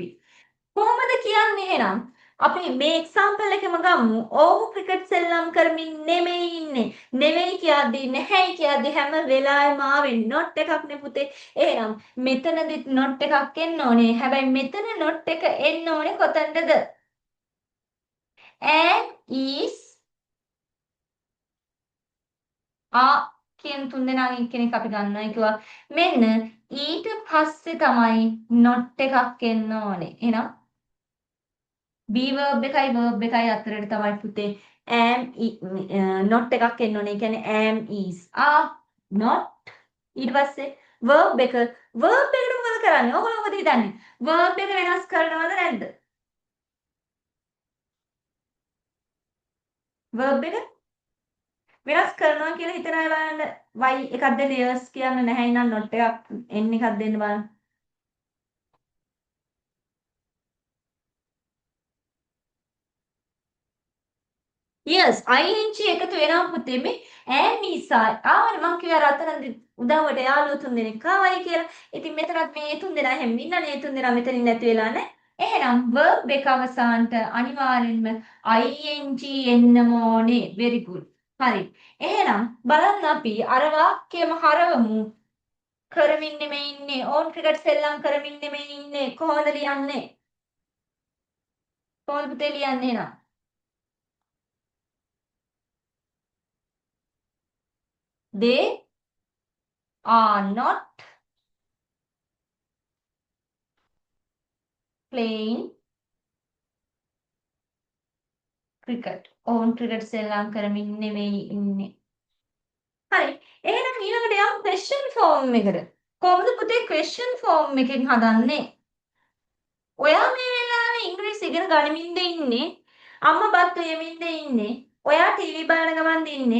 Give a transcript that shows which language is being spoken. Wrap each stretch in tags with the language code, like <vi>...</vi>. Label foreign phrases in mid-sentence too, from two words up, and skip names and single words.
<si>කොහොමද කියන්නේ එහෙනම්? අපි මේ එක්සැම්පල් එකම ගමු. ඔව් ක්‍රිකට් සෙල්ලම් කරමින් නෙමෙයි ඉන්නේ. නෙවෙයි කියද්දි නැහැයි කියද්දි හැම වෙලාවෙම ආවේ</si> <en>not එකක්</en> <si>නේ පුතේ. එහෙනම් මෙතනදිත් not එකක් එන්න ඕනේ. හැබැයි මෙතන not එක එන්න ඕනේ කොතනද?</si> <en>and is</en> <si>කියන තුන්දෙනාගෙන් කෙනෙක් අපි ගන්නවා කිව්වා. මෙන්න ඊට පස්සේ තමයි not එකක් එන්න ඕනේ. එහෙනම්</si> <en>be verb</en> <si>එකයි verb එකයි අතරට තමයි පුතේ not එකක් එන්න ඕනේ. ඒ කියන්නේ</si> <en>am is not</en> <si>ඊට පස්සේ verb එක එකට මොකද කරන්නේ? ඔයගොල්ලෝ මොකද හිතන්නේ? verb එක වෙනස් කරනවද නැද්ද? verb එක වෙනස් කරනවා කියලා හිතන අය බලන්න y එකක් දෙන්න yes කියන්න නැහැ නනම් not එකක් n එකක් දෙන්න බලන්න.</si> <en>yes ing</en> <si>එකතු වෙනවා පුතේ මේ</si> <en>am is</en> <si>ආවනේ මං කිව්වා රතන උදව්වට යාළුවෝ තුන් දෙනෙක් ආවයි කියලා. ඉතින් මෙතනත් මේ තුන් දෙනා හැම ඉන්නනේ මේ තුන් දෙනා මෙතනින් නැති වෙලා නේ. එහෙනම් verb එක අවසානට අනිවාර්යෙන්ම ing එන්නම ඕනේ.</si> <en>very good.</en> <si>හරි. එහෙනම් බලන්න අපි අර වාක්‍යයම හරවමු. කරමින් නෙමෙයි ඉන්නේ. ඕන් ක්‍රිකට් සෙල්ලම් කරමින් නෙමෙයි ඉන්නේ. කොහොමද ලියන්නේ? කොහොමද පුතේ ලියන්නේ එහෙනම්?</si> <en>They are not playing cricket.</en> <si>ඕන් ක්‍රිකට් සෙල්ලම් කරමින් නෙමෙයි ඉන්නේ. හරි. එහෙනම් ඊළඟට යමු</si> <en>question form</en> <si>එකට. කොහොමද පුතේ</si> <en>question form</en> <si>එකෙන් හදන්නේ? ඔයා මේ වෙලාවේ ඉංග්‍රීසි ඉගෙන ගනිමින්ද ඉන්නේ? අම්මා බත් උයමින්ද ඉන්නේ? ඔයා ටීවී බලන ගමන්ද ඉන්නේ?</si>